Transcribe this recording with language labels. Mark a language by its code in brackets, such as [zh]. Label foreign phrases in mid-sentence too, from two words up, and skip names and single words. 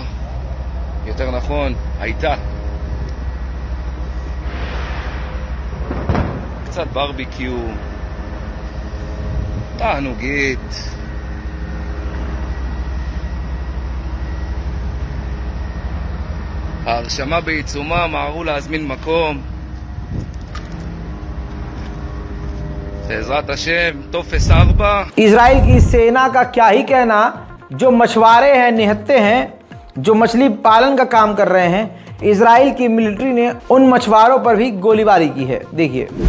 [he] יותר נכון, הייתה. קצת ברביקיו, תענוגית. ההרשמה בעיצומה, מהרו להזמין מקום. בעזרת השם, טופס 4. [hi] इजराइल की सेना का क्या ही कहना, जो मछुआरे हैं, निहत्ते हैं, जो मछली पालन का काम कर रहे हैं, इजराइल की मिलिट्री ने उन मछुआरों पर भी गोलीबारी की है। देखिए।